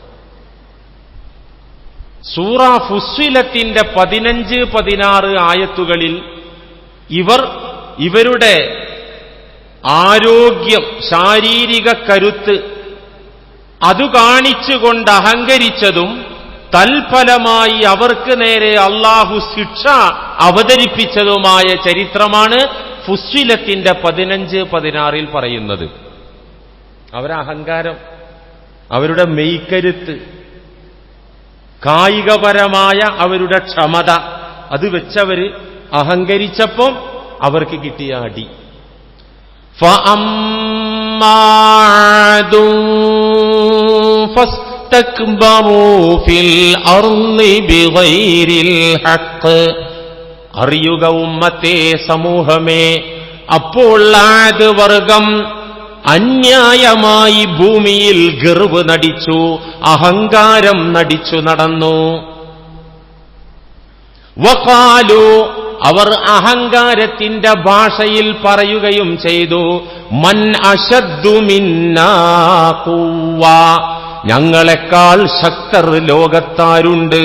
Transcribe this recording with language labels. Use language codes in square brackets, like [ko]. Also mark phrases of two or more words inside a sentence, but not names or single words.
[ml] സൂറ ഫുസ്സിലത്തിന്റെ 15, 16 ആയത്തുകളിൽ ഇവരുടെ ആരോഗ്യം, ശാരീരിക കരുത്ത് അതു കാണിച്ചുകൊണ്ട് അഹങ്കരിച്ചതും തൽഫലമായി അവർക്ക് നേരെ അള്ളാഹു ശിക്ഷ അവതരിപ്പിച്ചതുമായ ചരിത്രമാണ് ഫുസ്സിലത്തിന്റെ 15, 16 പറയുന്നത്. അവരുടെ അഹങ്കാരം, അവരുടെ മെയ്ക്കരുത്ത്, കായികപരമായ അവരുടെ ക്ഷമത, അത് വെച്ചവര് അഹങ്കരിച്ചപ്പം അവർക്ക് കിട്ടിയ അടി. [ar] فَأَمَّا عَادٌ فَاسْتَكْبَرُوا فِي الْأَرْضِ بِغَيْرِ الْحَقِّ. [ml] അറിയുക ഉമ്മത്തെ, സമൂഹമേ, അപ്പോൾ ആദ് വർഗം അന്യായമായി ഭൂമിയിൽ ഗർവ് നടിച്ചു, അഹങ്കാരം നടിച്ചു നടന്നു. വഖാലു, അവർ അഹങ്കാരത്തിന്റെ ഭാഷയിൽ പറയുകയും ചെയ്തു, [ar] من أشد منا قوة, [ml] ഞങ്ങളെക്കാൾ ശക്തർ ലോകത്താരുണ്ട്.